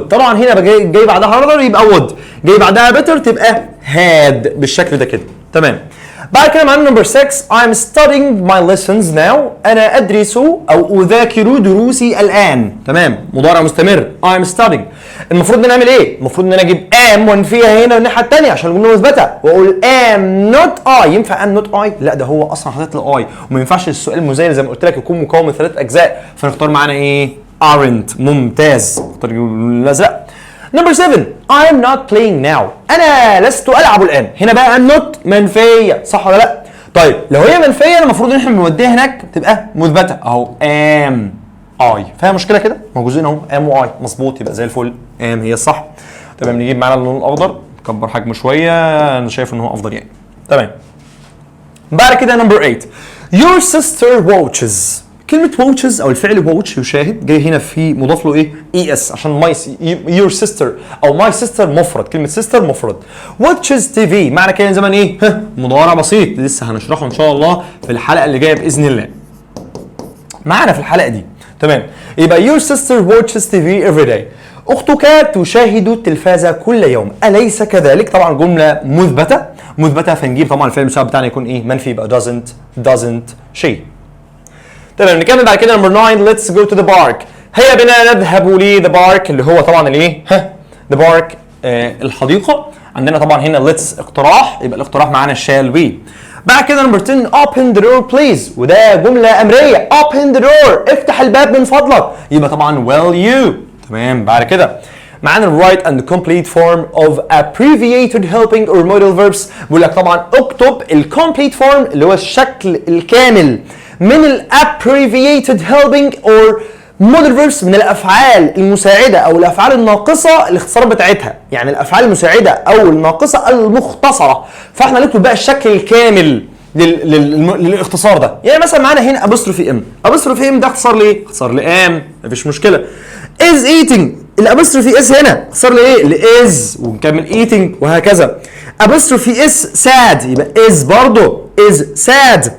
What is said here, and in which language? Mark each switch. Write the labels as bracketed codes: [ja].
[ar] طبعا هنا جاي بعدها rather يبقى would، جاي بعدها better تبقى had بالشكل ده كده. تمام. [en] بعد كده معانا number 6 I'm studying my lessons now. [ar] أنا أدرس أو أذاكر دروسي الآن. تمام. مضارع مستمر [en] I'm studying. [ar] المفروض إن نعمل إيه؟ المفروض إن أنا أجيب am وأنفيها هنا الناحية التانية عشان الجملة مثبتة وأقول am not I. ينفع am not I؟ لا ده هو أصلا حاطط له I وما ينفعش السؤال المزايد زي ما قلت لك يكون مكون من 3 أجزاء، فنختار معانا إيه؟ aren't. ممتاز. نختار الأزرق. [en] Number 7 I'm not playing now. [ar] أنا لست ألعب الآن. هنا بقى I'm not منفية، صح ولا لأ؟ طيب لو هي منفية المفروض إن إحنا بنوديها هناك تبقى مثبتة أهو am I. فيها مشكلة كده؟ موجودين أهو am و I، مظبوط يبقى زي الفل am هي الصح. تمام. نجيب معانا اللون الأخضر نكبر حجمه شوية، أنا شايف إن هو أفضل يعني. تمام. [en] بعد كده number 8 Your sister watches. [ar] كلمة watches أو الفعل watch يشاهد جاي هنا في مضاف له إيه؟ ES عشان your sister أو my sister مفرد. كلمة sister مفرد. watches TV معنى كده زمان إيه؟ مضارع بسيط لسه هنشرحه إن شاء الله في الحلقة اللي جاية بإذن الله. معنا في الحلقة دي. تمام. [en] يبقى your sister watches TV every day. [ar] أختك تشاهد التلفاز كل يوم أليس كذلك؟ طبعا جملة مثبتة فنجيب طبعا الفعل المساعد بتاعنا يكون إيه؟ منفي يبقى [en] doesn't she. [ar] تمام. [en] نكمل بعد كده number 9 let's go to the park. [ar] هيا بنا نذهب لذا بارك اللي هو طبعا الايه؟ ذا بارك الحديقه. عندنا طبعا هنا let's اقتراح يبقى الاقتراح معانا shall we. بعد كده نمبر 10 [en] open the door please [ar] وده جمله امريه open the door افتح الباب من فضلك يبقى طبعا will you. تمام. [en] بعد كده معانا write and complete form of abbreviated helping or modal verbs. [ar] بيقول لك طبعا اكتب الكومبليت فورم اللي هو الشكل الكامل من ال [en] abbreviated helping or modal verbs [ar] من الافعال المساعده او الافعال الناقصه الاختصار بتاعتها، يعني الافعال المساعده او الناقصه المختصره. فاحنا نكتب بقى الشكل الكامل للاختصار ده. يعني مثلا معانا هنا apostrophe m ده اختصار لايه؟ اختصار لام مفيش مشكله. is eating الابوستروفي اس هنا اختصار لايه؟ لاز ونكمل eating وهكذا. [en] apostrophe s sad يبقى is برضه is sad.